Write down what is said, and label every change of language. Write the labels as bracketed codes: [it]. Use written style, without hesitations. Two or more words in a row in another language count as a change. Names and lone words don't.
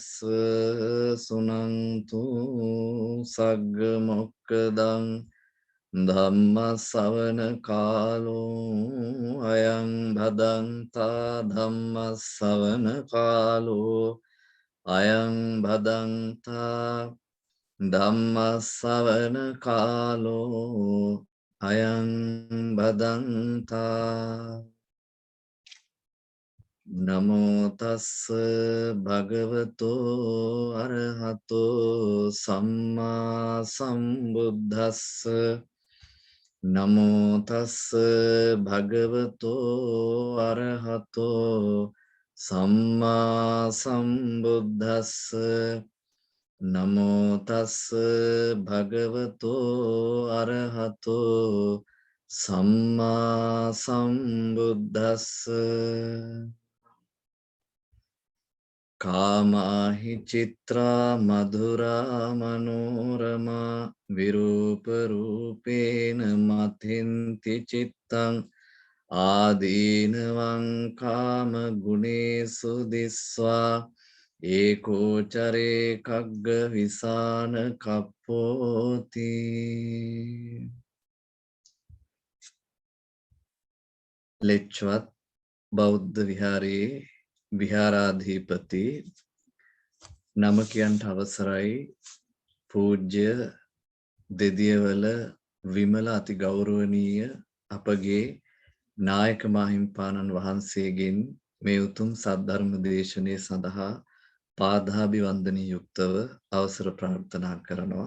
[pi] සුනන්තු සග්ග මොක්ඛදං ධම්ම ශ්‍රවණ කාලෝ අයං භදන්තා ධම්ම ශ්‍රවණ කාලෝ අයං භදන්තා ධම්ම ශ්‍රවණ කාලෝ අයං භදන්තා නමෝ තස්ස භගවතෝ අරහතෝ සම්මා සම්බුද්දස්ස නමෝ තස්ස භගවතෝ අරහතෝ සම්මා සම්බුද්දස්ස නමෝ තස්ස භගවතෝ අරහතෝ සම්මා සම්බුද්දස්ස කාමාහි චිත්‍රා මధుරා මනෝරමා විරූප රූපේන මතින්ති චිත්තං ආදීනවං කාම ගුණේසු දිස්වා ඒකෝචරේ කග්ග විසාන කප්පෝති. [si] ලෙච්චවත් බෞද්ධ විහාරයේ විහාරාධිපති නම කියන්ට අවසරයි පූජ්‍ය දෙදියවල විමල අති ගෞරවනීය අපගේ නායක මාහිම්පාණන් වහන්සේගෙන් මේ උතුම් සද්ධර්ම දේශනය සඳහා පාදාභිවන්දනී යුක්තව අවසර ප්‍රාර්ථනා කරනවා.